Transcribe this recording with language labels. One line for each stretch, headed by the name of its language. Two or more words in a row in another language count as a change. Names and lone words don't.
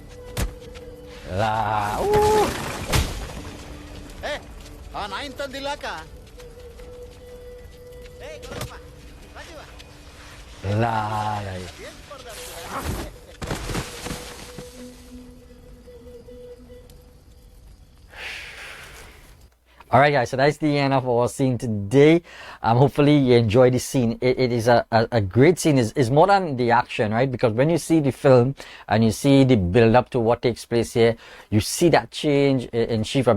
Kannada: La. Ooh. ಏ ಆ ನಾಯಿನ್ ತಂದಿಲ್ಲಾಕ ಏ ಗೌರಪ್ಪ ರಾಜೀವ La. ಏನ್ ಸ್ಪರ್ಧಾಡ್ತೀರ
English: Alright guys, so that's the end of our scene today. Hopefully you enjoy the scene. It is a great scene. It's more than the action, right? Because when you see the film and you see the build up to what takes place here, you see that change in Shiva.